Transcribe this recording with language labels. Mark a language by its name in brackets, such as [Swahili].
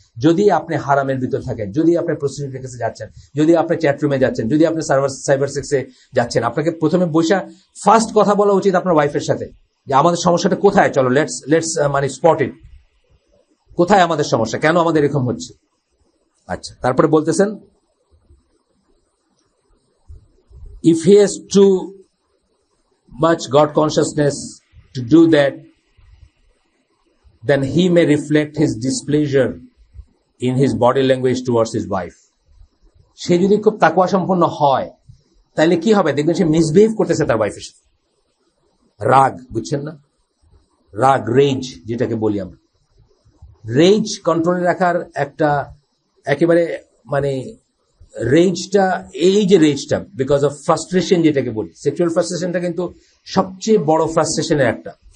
[Bangla] যদি আপনি হারামের ভিতর থাকেন, যদি আপনি প্রস্টিটিউটের কাছে যাচ্ছেন, যদি আপনি চ্যাটরুমে যাচ্ছেন, যদি আপনি সাইবার সেক্সে যাচ্ছেন, আপনাকে প্রথমে বসে ফার্স্ট কথা বলা উচিত আপনার ওয়াইফের সাথে যে আমাদের সমস্যাটা কোথায়, চলো লেটস মানে স্পট ইট, কোথায় আমাদের সমস্যা, কেন আমাদের এরকম হচ্ছে। আচ্ছা, তারপরে বলতেছেন [English] if he has too much God consciousness to do that, then he may reflect his displeasure in his body language towards his wife. [Bangla] সে যদি খুব তাকওয়া সম্পন্ন হয়, তাহলে কি হবে? দেখবেন সে মিসবিহেভ করতেছে তার ওয়াইফের সাথে। রাগ, বুঝছেন না? রাগ, রেজ যেটাকে বলি আমরা, রেজ কন্ট্রোলে রাখার একটা একেবারে মানে রেজটা, এই যে রেজটা বিকজ অফ ফ্রাস্ট্রেশন যেটাকে বলি, সেক্সুয়াল ফ্রাস্ট্রেশনটা কিন্তু সবচেয়ে বড় ফ্রাস্ট্রেশনের একটা।